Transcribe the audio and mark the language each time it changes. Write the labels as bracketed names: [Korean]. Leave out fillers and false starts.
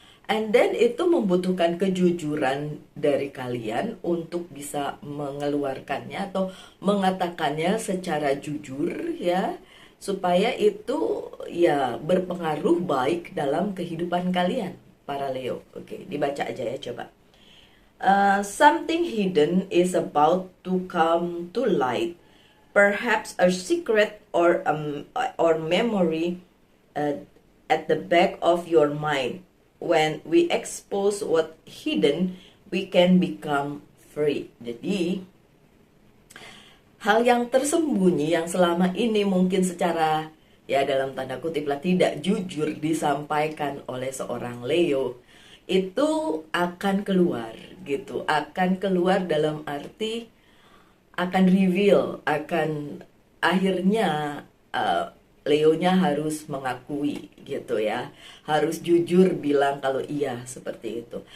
[Indonesian] And then itu membutuhkan kejujuran dari kalian untuk bisa mengeluarkannya atau mengatakannya secara jujur ya, supaya itu ya berpengaruh baik dalam kehidupan kalian para Leo. Oke, dibaca aja ya coba. [English] Something hidden is about to come to light, perhaps a secret or memory at the back of your mind. When we expose what hidden, we can become free. [Indonesian] Jadi, hal yang tersembunyi yang selama ini mungkin secara ya dalam tanda kutip lah tidak jujur disampaikan oleh seorang Leo, itu akan keluar gitu. Akan keluar dalam arti akan reveal, akan akhirnya Leonya harus mengakui gitu ya, harus jujur bilang kalau iya seperti itu.